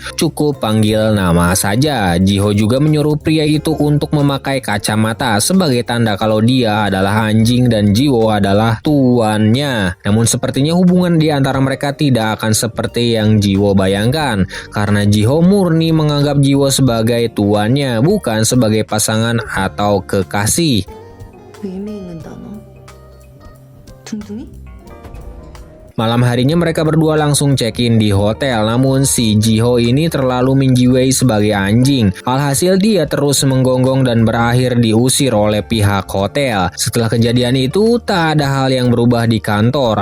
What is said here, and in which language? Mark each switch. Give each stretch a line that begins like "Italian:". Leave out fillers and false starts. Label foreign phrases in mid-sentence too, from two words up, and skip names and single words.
Indonesian: Cukup panggil nama saja. Jiho juga menyuruh pria itu untuk memakai kacamata sebagai tanda kalau dia adalah anjing dan Jiwo adalah tuannya. Namun sepertinya hubungan di antara mereka tidak akan seperti yang Jiwo bayangkan, karena Jiho murni menganggap Jiwo sebagai tuannya, bukan sebagai pasangan atau kekasih.
Korean: 의미 있는 단어. 둥둥이?
Indonesian: Malam harinya mereka berdua langsung check-in di hotel, namun si Jiho ini terlalu menjiwai sebagai anjing. Alhasil dia terus menggonggong dan berakhir diusir oleh pihak hotel. Setelah kejadian itu, tak ada hal yang berubah di kantor.